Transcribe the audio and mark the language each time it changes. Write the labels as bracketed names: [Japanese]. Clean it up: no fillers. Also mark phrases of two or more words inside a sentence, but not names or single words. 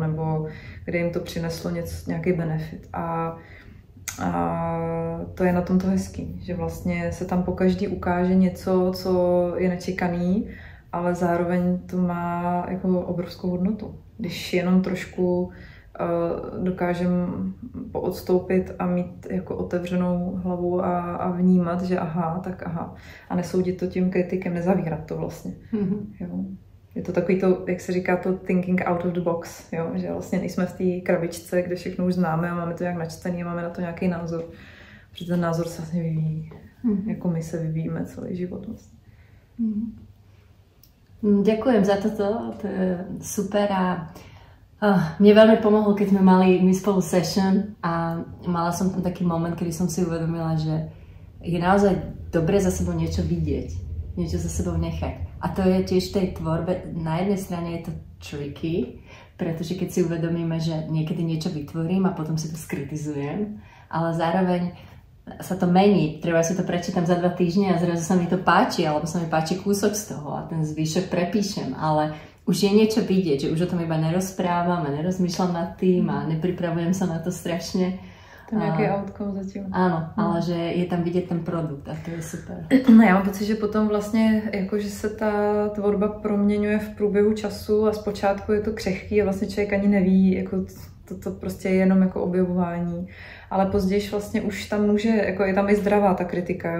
[Czech] Nebo kde jim to přineslo nějaký benefit. A to je na tom to hezký, že vlastně se tam pokaždý ukáže něco, co je nečekaný, ale zároveň to má jako obrovskou hodnotu. Když jenom trošku dokážem poodstoupit a mít jako otevřenou hlavu a vnímat, že aha, tak aha. A nesoudit to tím kritikem, nezavírat to vlastně. Jo. Je to takový to, jak se říká, [English] to thinking out of the box, [Czech] jo? Že vlastně nejsme v té krabičce, kde všechno už známe a máme to nějak načtený a máme na to nějaký názor. Protože ten názor se vlastně vyvíjí, jako my se vyvíjíme celý život. Vlastně. [Slovak] Ďakujem za toto, to je super a mne veľmi pomohlo, keď sme mali my spolu session a mala som tam taký moment, kedy som si uvedomila, že je naozaj dobre za sebou niečo vidieť, niečo za sebou nechať. A to je tiež v tej tvorbe, na jednej strane je to tricky, pretože keď si uvedomíme, že niekedy niečo vytvorím a potom si to skritizujem, ale zároveň sa to mení, treba si to prečítam za 2 týždne a zrazu sa mi to páči, alebo sa mi páči kúsok z toho a ten zvyšok prepíšem, ale už je niečo vidieť, že už o tom iba nerozprávam a nerozmýšľam nad tým a nepripravujem sa na to strašne. [Czech] To je nějaký outcome zatím. Áno, ale že je tam vidět ten produkt a to je super. No, já mám pocit, že potom vlastně, jako, že se ta tvorba proměňuje v průběhu času a zpočátku je to křehký a vlastně člověk ani neví, jako to prostě je jenom jako objevování. Ale později vlastně už tam může, jako je tam i zdravá ta kritika, jo?